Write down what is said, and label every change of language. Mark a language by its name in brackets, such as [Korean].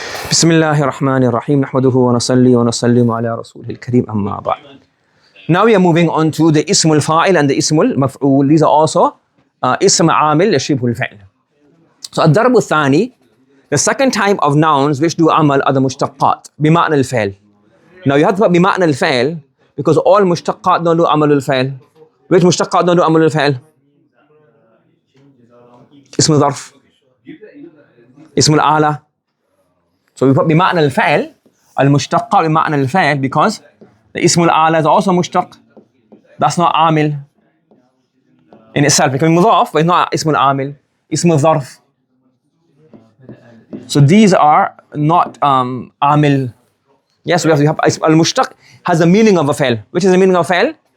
[Arabic] بسم الله الرحمن الرحيم نحمده ونصلي ونسلم على رسوله الكريم أما بعد. [English] Now we are moving on to the اسم الفاعل and the اسم المفعول. These are also اسم عامل شبه الفعل. So الضرب الثاني, the second type of nouns which do عمل are the مشتقات بمعنى الفعل. Now you have to put بمعنى الفعل because all مشتقات don't do عمل الفعل. Which مشتقات don't do عمل الفعل? [Arabic] اسم ظرف, اسم الآلة. [English] So we put [Arabic] بمعنى الفعل المشتقة بمعنى الفعل [English] because the اسم الآلة is also مشتق. That's not عامل in itself. It can be مضاف but it's not اسم العامل. [Arabic] اسم الظرف. [English] So these are not عامل. Yes, we have المشتق has the meaning of a فعل. Which is the meaning of a فعل?